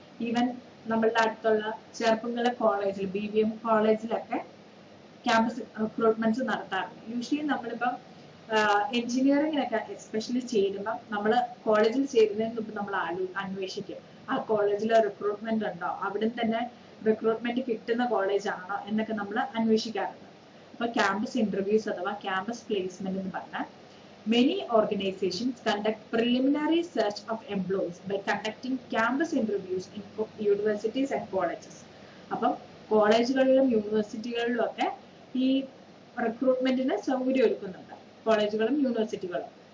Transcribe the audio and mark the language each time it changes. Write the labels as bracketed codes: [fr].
[ml] Even നമ്മളുടെ അടുത്തുള്ള ചെറുപ്പുങ്കല കോളേജിൽ BVM കോളേജിലൊക്കെ ക്യാമ്പസ് റിക്രൂട്ട്മെന്റ്സ് നടത്താറുണ്ട്. യൂഷ്വലി നമ്മളിപ്പം എഞ്ചിനീയറിംഗിനൊക്കെ എസ്പെഷ്യലി ചേരുമ്പോൾ നമ്മൾ കോളേജിൽ ചേരുന്നതിന് മുമ്പ് നമ്മൾ അന്വേഷിക്കും ആ കോളേജിൽ റിക്രൂട്ട്മെന്റ് ഉണ്ടോ, അവിടെ തന്നെ റിക്രൂട്ട്മെന്റ് കിട്ടുന്ന കോളേജ് ആണോ എന്നൊക്കെ നമ്മൾ അന്വേഷിക്കാറുണ്ട്. അപ്പൊ ക്യാമ്പസ് ഇന്റർവ്യൂസ് അഥവാ ക്യാമ്പസ് പ്ലേസ്മെന്റ് എന്ന് പറഞ്ഞാൽ [en] many organizations conduct preliminary search of employees by conducting campus interviews in universities and colleges. [ml] അപ്പം കോളേജുകളിലും യൂണിവേഴ്സിറ്റികളിലും ഒക്കെ ഈ റിക്രൂട്ട്മെന്റിന് സൗകര്യം ഒരുക്കുന്നുണ്ട്, കോളേജുകളും യൂണിവേഴ്സിറ്റികളും.